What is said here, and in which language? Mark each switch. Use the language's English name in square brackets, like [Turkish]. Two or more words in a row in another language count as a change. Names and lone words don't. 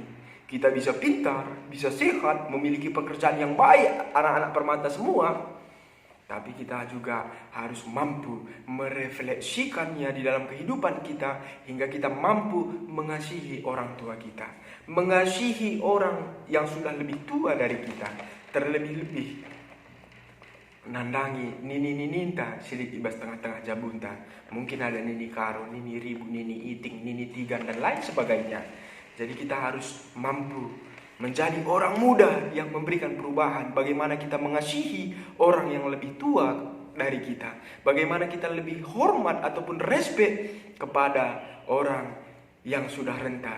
[Indonesian] Kita bisa pintar, bisa sehat, memiliki pekerjaan yang baik, anak-anak permata semua. Tapi kita juga harus mampu merefleksikannya di dalam kehidupan kita hingga kita mampu mengasihi orang tua kita, mengasihi orang yang sudah lebih tua dari kita, terlebih-lebih [Batak Karo] nandangi nini ninta silik ibas tengah-tengah jabunta. [Indonesian] Mungkin ada [Batak Karo] nini karo, nini ribu, nini iting, nini tigan, [Indonesian] dan lain sebagainya. Jadi kita harus mampu menjadi orang muda yang memberikan perubahan. Bagaimana kita mengasihi orang yang lebih tua dari kita. Bagaimana kita lebih hormat ataupun respek kepada orang yang sudah renta.